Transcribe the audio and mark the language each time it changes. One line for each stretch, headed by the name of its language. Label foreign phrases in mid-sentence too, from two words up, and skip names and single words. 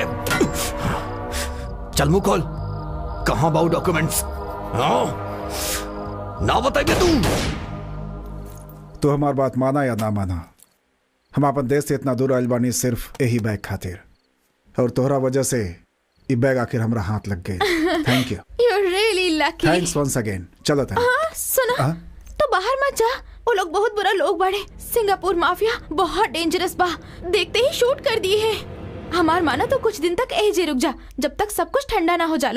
Bhojpuri: चल मुंह खोल, कहाँ बाऊ डॉक्यूमेंट्स? ना बताइए तू हमार बात माना या ना माना, हम अपन देश से इतना दूर आइल बानी सिर्फ यही बैग खातिर, और तोहरा वजह से ये बैग आखिर हमरा हाथ लग गई।
English: Thank you. You're really lucky. Thanks once again.
Bhojpuri: चलो था। सुना, तो बाहर मत जा। वो लोग बहुत बुरा लोग बाड़े। सिंगापुर माफिया बहुत डेंजरस बा। देखते ही शूट कर दिए है। हमार माना तो कुछ दिन तक एजे रुक जा, जब तक सब कुछ ठंडा ना हो जाला।